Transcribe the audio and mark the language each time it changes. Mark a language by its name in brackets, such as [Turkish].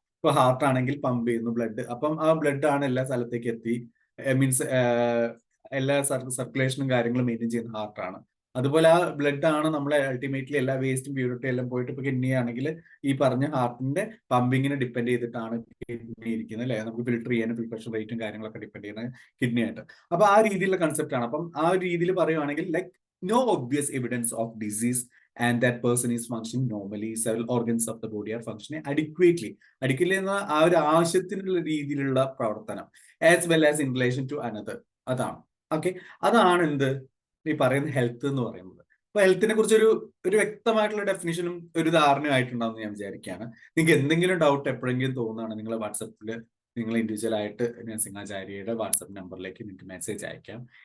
[Malayalam] ഇപ്പൊ ഹാർട്ട് ആണെങ്കിൽ പമ്പ് ചെയ്യുന്നു ബ്ലഡ്, അപ്പം ആ ബ്ലഡ് ആണ് എല്ലാ സ്ഥലത്തേക്ക് എത്തി, മീൻസ് എല്ലാ സർക്കുലേഷനും കാര്യങ്ങളും മെയിൻറ്റെയിൻ ചെയ്യുന്ന ഹാർട്ടാണ്. അതുപോലെ ആ ബ്ലഡ് ആണ് നമ്മളെ അൾട്ടിമേറ്റ്ലി എല്ലാ വേസ്റ്റും പ്യൂരിറ്റി എല്ലാം പോയിട്ട് ഇപ്പൊ കിഡ്നി ആണെങ്കിൽ ഈ പറഞ്ഞ ഹാർട്ടിന്റെ പമ്പിങ്ങിനെ ഡിപ്പെൻഡ് ചെയ്തിട്ടാണ് കിഡ്നി ഇരിക്കുന്നത് അല്ലെ. നമുക്ക് ഫിൽട്ടർ ചെയ്യാനും ഫിൽട്രേഷൻ റേറ്റും കാര്യങ്ങളൊക്കെ ഡിപ്പെൻഡ് ചെയ്യുന്നത് കിഡ്നി ആയിട്ട്. അപ്പൊ ആ രീതിയിലുള്ള കൺസെപ്റ്റ് ആണ്. അപ്പം ആ ഒരു രീതിയിൽ പറയുവാണെങ്കിൽ like [English] No obvious evidence of disease and that person is functioning normally, several organs of the body are functioning adequately. [Malayalam] Adequately എന്ന ആ ഒരു ആവശ്യത്തിനുള്ള രീതിയിലുള്ള പ്രവർത്തനം [English] As well as in relation to another. [Malayalam] അതാണ് ഓക്കെ, അതാണ് എന്ത് ഈ പറയുന്ന ഹെൽത്ത് എന്ന് പറയുന്നത്. അപ്പൊ ഹെൽത്തിനെ കുറിച്ച് ഒരു വ്യക്തമായിട്ടുള്ള ഡെഫിനിഷനും ഒരു ധാരണയും ആയിട്ടുണ്ടാവും ഞാൻ വിചാരിക്കുകയാണ്. നിങ്ങൾക്ക് എന്തെങ്കിലും ഡൗട്ട് എപ്പോഴെങ്കിലും തോന്നുകയാണ് നിങ്ങൾ വാട്സപ്പിൽ നിങ്ങൾ ഇൻഡിവിജ്വൽ ആയിട്ട് നഴ്സിംഗ് ആചാര്യയുടെ വാട്സപ്പ് നമ്പറിലേക്ക് നിങ്ങൾക്ക് മെസ്സേജ് അയക്കാം.